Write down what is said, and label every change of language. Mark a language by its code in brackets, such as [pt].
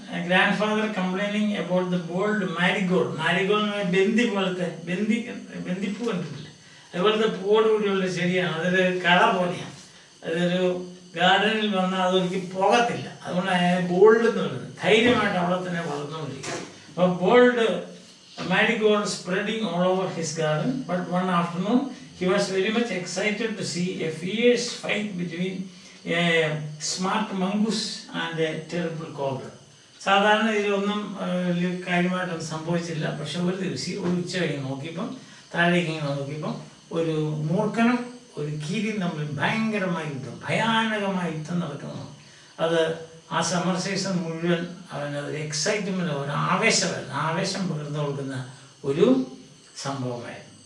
[en] grandfather complaining about the bold marigold. [ml] Marigold ബന്ദി പോലത്തെ ബന്ദിപ്പൂ കണ്ടിട്ടില്ല, അതുപോലത്തെ പൂവോട് കൂടിയുള്ള ചെടിയാണ്. അതൊരു കള പോലെയാണ്. അതൊരു ഗാർഡനിൽ വന്നാൽ അതൊരിക്കലും പോകത്തില്ല. അതുകൊണ്ട് ബോൾഡ് എന്ന് പറയുന്നത് ധൈര്യമായിട്ട് അവിടെ തന്നെ വളർന്നുകൊണ്ടിരിക്കും. അപ്പോൾ bold [en] marigold spreading all over his garden. But one afternoon he was very much excited to see a fierce fight between a smart mongoose and a terrible cobra. [ml] സാധാരണ ഇതിലൊന്നും വലിയ കാര്യമായിട്ടൊന്നും സംഭവിച്ചില്ല. പക്ഷെ ഒരു ദിവസം ഒരു ഉച്ച കഴിഞ്ഞ് നോക്കിയപ്പം താഴേക്ക് നോക്കിയപ്പം ഒരു മൂർഖനും ഒരു കീരിയും തമ്മിൽ ഭയങ്കരമായ യുദ്ധം, ഭയാനകമായ യുദ്ധം നടക്കുന്നതാണ്. അത് ആ സമ്മർ സീസൺ മുഴുവൻ അവനൊരു എക്സൈറ്റ്മെൻറ്റ്, ഒരു ആവേശം പകർന്നു കൊടുക്കുന്ന ഒരു സംഭവമായിരുന്നു.